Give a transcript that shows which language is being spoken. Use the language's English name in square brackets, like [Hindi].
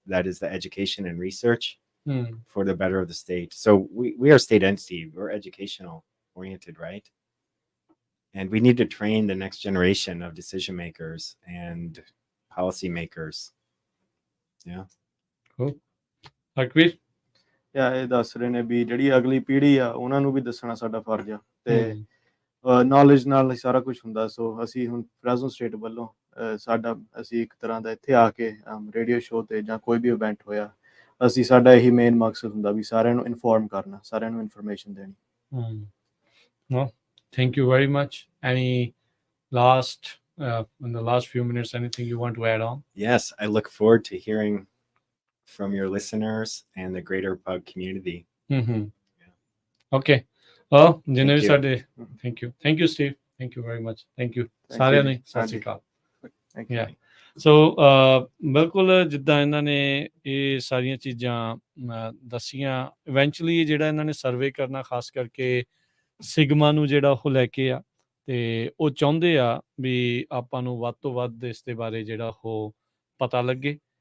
[English] That is the education and research for the better of the state. So we are a state entity. We're educational oriented, right? And we need to train the next generation of decision makers and policy makers. Yeah. Cool. Harkaveer [Punjabi] ਜਾਂ ਇਹ ਦੱਸ ਰਹੇ ਨੇ ਵੀ ਜਿਹੜੀ ਅਗਲੀ ਪੀੜ੍ਹੀ ਆ ਉਹਨਾਂ ਨੂੰ ਵੀ ਦੱਸਣਾ ਸਾਡਾ ਫਰਜ਼ ਆ ਤੇ ਨੌਲੇਜ ਨਾਲ ਸਾਰਾ ਕੁਝ ਹੁੰਦਾ। ਸੋ ਅਸੀਂ ਹੁਣ ਫਰੈਜ਼ਨੋ ਸਟੇਟ ਵੱਲੋਂ ਸਾਡਾ ਅਸੀਂ ਇੱਕ ਤਰ੍ਹਾਂ ਦਾ ਇੱਥੇ ਆ ਕੇ ਰੇਡੀਓ ਸ਼ੋਅ ਤੇ ਜਾਂ ਕੋਈ ਵੀ ਇਵੈਂਟ ਹੋਇਆ ਅਸੀਂ ਸਾਡਾ ਇਹੀ ਮੇਨ ਮਕਸਦ ਹੁੰਦਾ ਵੀ ਸਾਰਿਆਂ ਨੂੰ ਇਨਫੋਰਮ ਕਰਨਾ, ਸਾਰਿਆਂ ਨੂੰ ਇਨਫੋਰਮੇਸ਼ਨ ਦੇਣੀ। [English] Well, thank you very much. Any last in the last few minutes, anything you want to add on? Yes, I look forward to hearing from your listeners and the greater Pug community. Okay. [Punjabi] ਜਿੰਨੇ ਵੀ ਸਾਡੇ [English] thank you Steve, thank you [Punjabi] very much, thank you ਸਾਰਿਆਂ ਨੂੰ ਸਤਿ ਸ਼੍ਰੀ ਅਕਾਲ। ਸੋ ਬਿਲਕੁਲ ਜਿੱਦਾਂ ਇਹਨਾਂ ਨੇ ਇਹ ਸਾਰੀਆਂ ਚੀਜ਼ਾਂ ਦੱਸੀਆਂ, ਇਵੈਂਚੁਅਲੀ ਜਿਹੜਾ ਇਹਨਾਂ ਨੇ ਸਰਵੇ ਕਰਨਾ ਖਾਸ ਕਰਕੇ ਸਿਗਮਾ ਨੂੰ ਜਿਹੜਾ ਉਹ ਲੈ ਕੇ ਆ ਤੇ ਉਹ ਚਾਹੁੰਦੇ ਆ ਵੀ ਆਪਾਂ ਨੂੰ ਵੱਧ ਤੋਂ ਵੱਧ ਇਸ ਦੇ ਬਾਰੇ ਜਿਹੜਾ ਉਹ ਪਤਾ ਲੱਗੇ।